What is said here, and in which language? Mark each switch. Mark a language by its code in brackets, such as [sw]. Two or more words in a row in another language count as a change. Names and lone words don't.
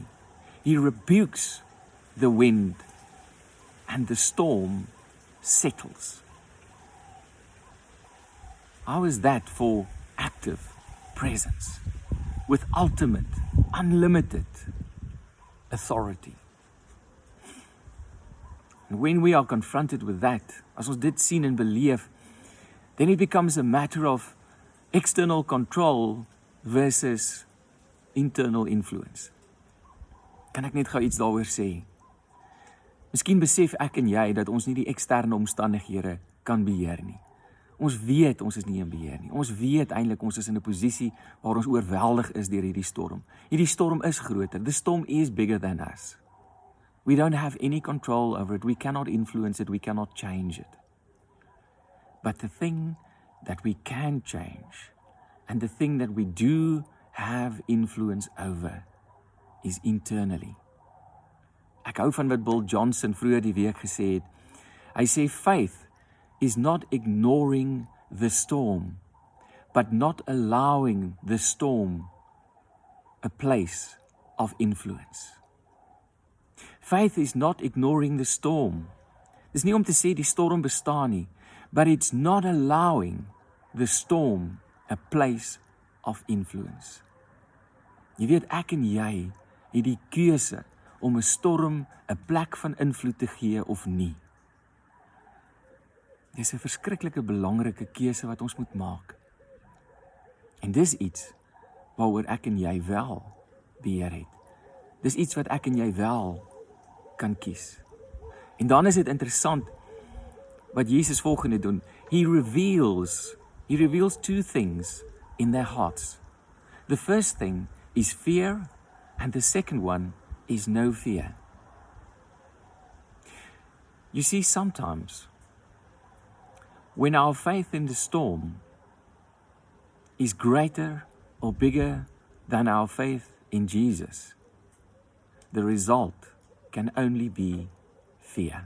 [en] He rebukes the wind and the storm settles. How is that for active presence with ultimate, unlimited authority? And when we are confronted with that, [af] as ons dit sien en beleef, [en] then it becomes a matter of external control versus internal influence. [af] Kan ek net gou iets daaroor sê? Miskien besef ek en jy dat ons nie die eksterne omstandighede kan beheer nie. Ons weet ons is nie in beheer nie. Ons weet eintlik ons is in 'n posisie waar ons oorweldig is deur hierdie storm. Hierdie storm is groter. [en] The storm is bigger than us. We don't have any control over it. We cannot influence it. We cannot change it. But the thing that we can change, and the thing that we do have influence over, is internally. [af] Ek hou van wat Bill Johnson vroeër die week gesê het. Hy sê [en] faith is not ignoring the storm, but not allowing the storm a place of influence. Faith is not ignoring the storm. [af] Dis nie om te sê die storm bestaan nie, [en] but it's not allowing the storm a place of influence. [af] Jy weet, ek en jy het die keuse om 'n storm 'n plek van invloed te gee of nie. Dis 'n verskriklike belangrike keuse wat ons moet maak. En dis iets waaroor ek en jy wel beheer het. Dis iets wat ek en jy wel kan kies. En dan is dit interessant wat Jesus volgende doen. [en] He reveals two things in their hearts. The first thing is fear, and the second one is no fear. You see, sometimes when our faith in the storm is greater or bigger than our faith in Jesus, the result can only be fear.